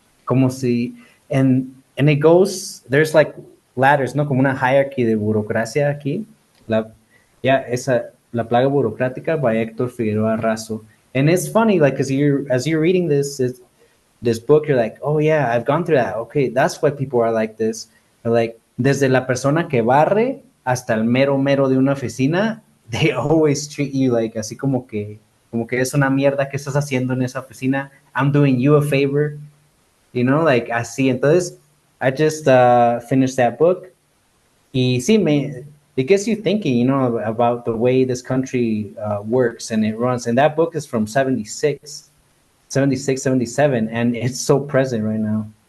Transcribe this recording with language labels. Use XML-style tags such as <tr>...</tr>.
<es>Como si</es> <en>and it goes. There's like ladders,</en> <es>no como una hierarchy de burocracia aquí. La esa La Plaga Burocrática by Héctor Figueroa Raso.</es> <en>And it's funny, like, as you're reading this book, you're like, oh yeah, I've gone through that. Okay, that's why people are like this.</en> <es>Like, desde la persona que barre hasta el mero mero de una oficina,</es> <en>they always treat you like</en> <es>así como que es una mierda que estás haciendo en esa oficina.</es> <en>I'm doing you a favor, like así. Entonces, I just finished that book.</en> <es>Y sí,</es> <en>it gets you thinking, about the way this country works and it runs. And that book is from 76, 77, and it's so present right now.</en>